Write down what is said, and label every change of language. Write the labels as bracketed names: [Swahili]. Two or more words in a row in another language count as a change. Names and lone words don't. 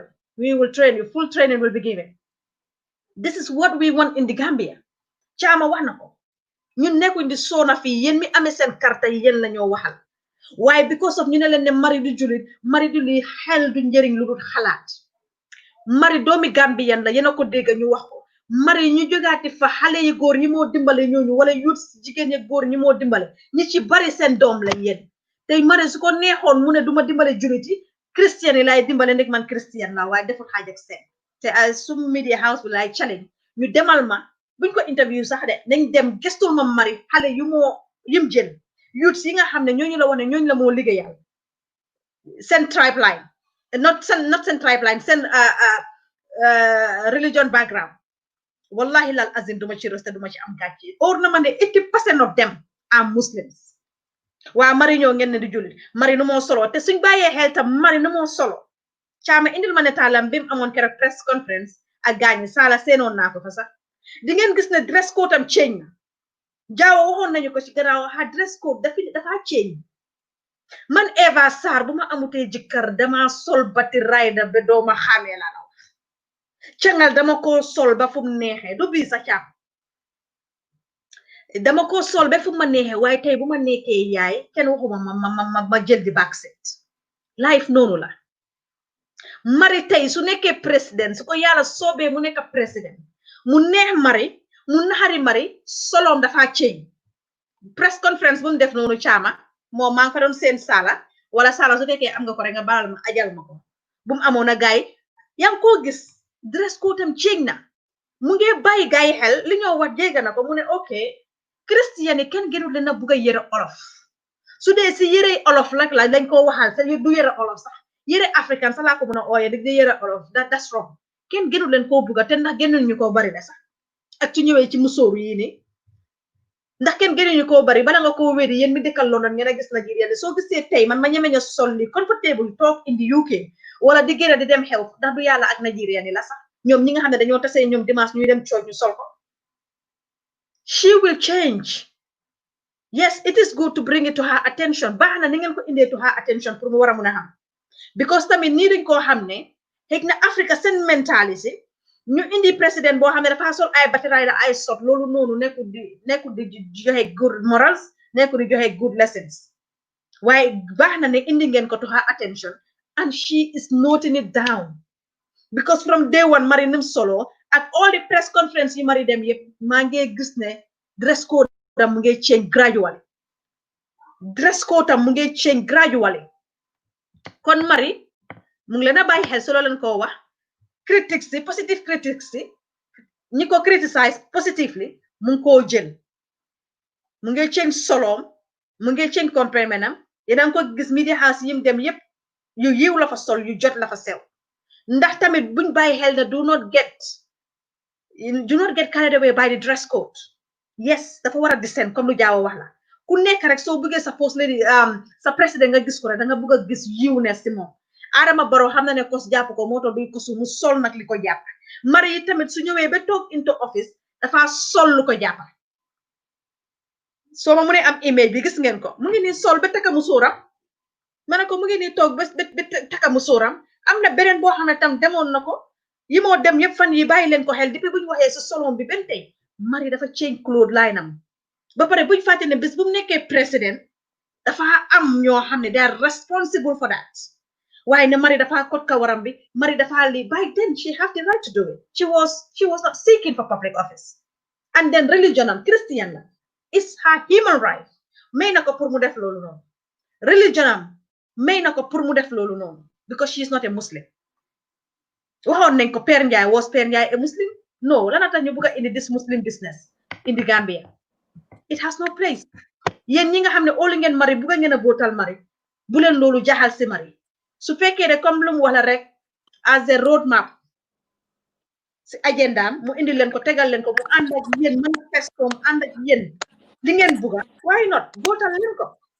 [English] We will train you. Full training will be given. This is what we want in the Gambia. [Wolof] Chama wax na ko ñun nekkuñ di soona fii yéen mi amee seen carte yi yéen la ñoo waxal waaye [English] because of [Wolof] ñu ne leen ne mari du julit mari du li xel du njëriñ lu dul xalaat mari doomi Gambian la yéen a ko dégg ñu wax ko mari ñu jógaati fa xale yi góor ñi moo dimbale ñooñu wala youth jigéen yi góor ñi moo dimbale ñi ci bari seen doom lañ yéen tey mari su ko neexoon mu ne duma dimbale julit yi christian yi laay dimbale nekk man christian la waaye deful xaaj ak seen te ay sum [English] media house [Wolof] bi laay challenge ñu demal ma buñ ko interview sax de nañ dem gestul ma mari xale yu moo yim jël youth yi nga xam ne ñooñu la wane ñooñu la moo liggéeyal seen [English] tribe line not [Wolof] seen [English] tribe line [Wolof] seen religion background [Arabic] والله العظيم [Wolof] duma ci reste duma ci am gàcce or na ma ne [English] 80% of them are Muslims [Wolof] waa mari ñoo ngeen ne di jullit mari nu moo solo te suñ bàyyee xel tam mari nu moo solo caama indil ma ne taalam bi mu amoon keroog [English] press conference [Wolof] ak gaañi saala seenoon naa ko fa sax di ngeen gis ne [English] dress code [Wolof] am change na jaawa waxoon nañu ko ci gannaaw [English] dress code [Wolof] dafa change man Eva Sarr bu ma amutee jëkkër dama sol bati rayda ba dooma xamee la law cangal dama ko sol ba fu mu neexee du bii sa caam dama ko sol ba fu ma neexee waaye tey bu ma nekkee yaay kenn waxuma ma jël di [English] backseat life [Wolof] noonu la mari tey su nekkee président su ko yàlla soobee mu nekk président mu neex mari mu naxari mari solom dafa change [English] press conference [Wolof] bu mu def noonu caama moom maa ngi fa doon seen sala wala sala su fekkee am nga ko rek nga baral ma ajal ma ko bu mu amoon a gaay yaa ngi koo gis [English] dress code [Wolof] am change na mu ngi bàyyi gaay xel li ñoo wax jégg na ko mu ne ok christian yi kenn gënul leen a bugg a yëre olof su dee si yëre olof la lañ ko waxal sa du yëre olof sax yëre africain sax laa ko mën a ooyee di yëre olof [English] that's wrong [Wolof] kenn gënul leen koo bugga te ndax gënul ñu koo bari la sax ak ci ñëwee ci musóoru yi nii ndax kenn gënuñu koo bari bala nga koo wéri yéen mi dëkkal London ngeen a gis Nigeria soo gisee tey man ma ñemeña sol li [English] comfortable talk in the UK [Wolof] wala di génn di dem xew ndax du yàlla ak Nigeria ni la sax ñoom ñi nga xam ne dañoo tasee ñoom dimanche ñuy dem church ñu sol ko [English] she will change yes it is good to bring it to her attention [Wolof] baax na ni ngeen ko indee [English] to her attention [Wolof] pour mu war a mun a xam because tamit nii dañ koo xam ne xëy na Africa seen mentality ñu indi président boo xam ne dafa sol ay batiraay la ay sot loolu noonu nekkul di joxe [English] good morals [Wolof] nekkul di joxe [English] good lessons [Wolof] waaye baax na ne indi ngeen ko [English] to her attention and she is noting it down because from day one [Wolof] mari nim solo ak [English] all the press conference [Wolof] yi mari dem yëpp maa ngi gis ne [English] dress code [Wolof] am mu ngi [English] change gradually dress code [Wolof] am mu ngi [English] change gradually [Wolof] kon mari mu ngi leen a bàyyi xel solo leen koo wax critics yi [English] positive critics [Wolof] yi ñi ko [English] criticize positively [Wolof] mu ngi koo jël mu ngi change soloom mu ngi change complement am yéen ko gis [English] media house [Wolof] yim dem yépp yu yiw la fa sol yu jot la fa sew ndax tamit buñ bàyyi xel ne [English] do not get carried away by the dress code yes [Wolof] dafa war a descend comme lu jaaw wax la ku nekk rek soo bëggee sa [English] post lady [Wolof] sa président nga gis ko rek da nga bëgg a gis yiwness si moom Adama Barrow xam na ne kos jàpp ko moo tax duy kosu mu sol nag li ko jàpp mari yi tamit su ñëwee ba toog [English] into office [Wolof] dafa sol lu ko jàpp soo ma mu ne am image bi gis ngeen ko mu ngi nii sol ba taka mu sóoram ma ne ko mu ngi nii toog ba taka mu sóoram am na beneen boo xam ne tam demoon na ko yi moo dem yëpp fan yi bàyyi leen ko xel depuis bu ñu waxee si solom bi benn tey mari dafa [English] change clothes line [Wolof] am ba pare buñ fàtte ne bés bu mu nekkee président dafa am ñoo xam ne [English] they are responsible for that [Wolof] waaye ne mari dafa kot kawaram bi mari dafa li [English] by then she have the right to do it she was not seeking for public office and then religion [Wolof] am Christian la [English] it's her human right [Wolof] may na ko pour mu def loolu noonu religion am may na ko pour mu def loolu noonu [English] because she is not a Muslim [Wolof] waxoon nañ ko Père Ndiaye [English] was Père Ndiaye a Muslim no [Wolof] lana tax ñu bëgg a indi [English] this Muslim business in the Gambia it has no place [Wolof] yéen ñi nga xam ne óolu ngeen mari bëgg ngeen a bootal mari bu leen loolu jaxal si mari su fekkee ne comme lu mu wax la rek [English] as a road map [Wolof] si agendaam mu indi leen ko tegal leen ko mu ànd ak yéen manifesto mu ànd ak yéen li ngeen bugga [English] why not [Wolof] bootal leen ko